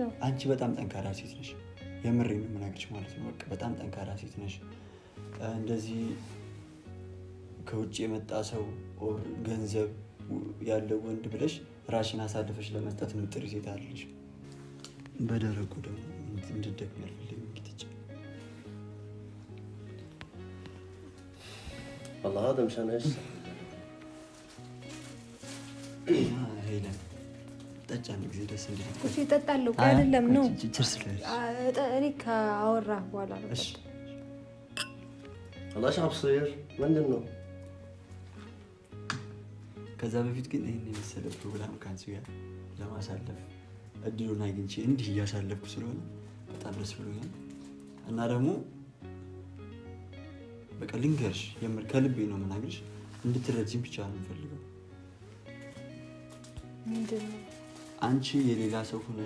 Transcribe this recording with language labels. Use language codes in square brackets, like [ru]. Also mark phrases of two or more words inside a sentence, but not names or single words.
[am] አንቺ በጣም ጠንካራ ሴት ነሽ የምሬን ነው የምነግርሽ ማለት ነው በቃ በጣም ጠንካራ ሴት ነሽ እንደዚህ ከውጭ የመጣ ሰው ኦር ገንዘብ ያለው ወንድ ብለሽ ራሽን አሳልፈሽ ለመስጠት ምጥሪ ሴት አይደለሽ በደረቁ ደግሞ እንድትደክም ያልፈልግም እንግዲህ [ar] والله هذا مشان ايش [am] ሄለን ጠጫን ጊዜ ደስ እንዴ እሺ እጠጣለሁ አይደለም ነው ችርስ ላይ እኔ ካወራ በኋላ ነው [ar] والله ايش عم بصير من انه [am] ከዛ በፊት ግን ይህን የመሰለ ፕሮግራም ከአንቺ ጋር ለማሳለፍ እድሉን አግኝቼ እንዲህ እያሳለፍኩ ስለሆነ በጣም ደስ ብሎኛል። እና ደግሞ በቃ ልንገርሽ፣ የምር ከልቤ ነው የምናግርሽ፣ እንድትረጂኝ ብቻ ነው የምፈልገው። አንቺ የሌላ ሰው ሆነሽ